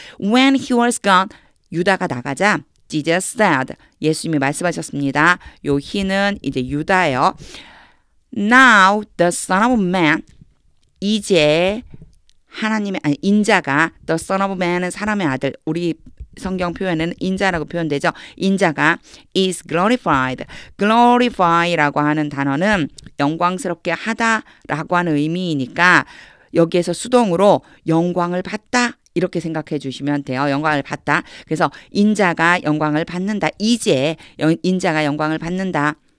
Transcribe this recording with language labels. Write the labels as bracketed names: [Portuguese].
[English] When he was gone. [Korean] 유다가 나가자. [English] Jesus said. [Korean] 예수님이 말씀하셨습니다. 요 he는 이제 유다예요. [English] Now the son of man. [Korean] 이제 하나님의 인자가 [English] the son of man [Korean] 은 사람의 아들. 우리 성경 표현에는 인자라고 표현되죠. 인자가 [English] is glorified. [Korean] glorify라고 하는 단어는 영광스럽게 하다라고 하는 의미이니까 여기에서 수동으로 영광을 받다 이렇게 생각해 주시면 돼요. 영광을 받다. 그래서 인자가 영광을 받는다. 이제 인자가 영광을 받는다.